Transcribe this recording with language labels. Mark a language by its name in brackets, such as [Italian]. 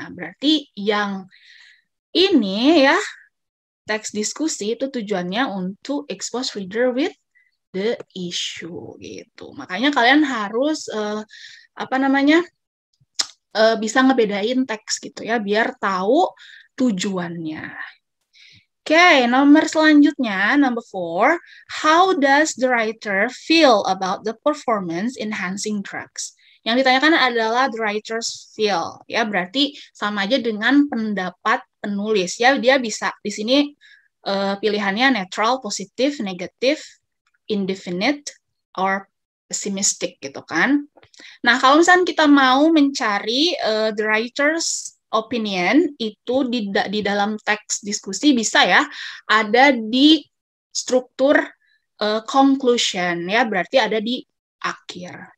[Indonesian] Nah, berarti yang ini ya, teks diskusi itu tujuannya untuk [English] expose reader with the issue [Indonesian] gitu. Makanya kalian harus apa namanya? Bisa ngebedain teks gitu ya, biar tahu tujuannya. [English] Oke, [Indonesian] nomor selanjutnya, [English] number 4, how does the writer feel about the performance enhancing drugs? [Indonesian] Yang ditanyakan adalah the writer's feel, ya berarti sama aja dengan pendapat penulis, ya dia bisa di sini pilihannya netral, positif, negatif, indefinite, or pessimistic gitu kan. Nah, kalau misalnya kita mau mencari the writer's opinion itu di dalam teks diskusi bisa ya, ada di struktur conclusion ya, berarti ada di akhir.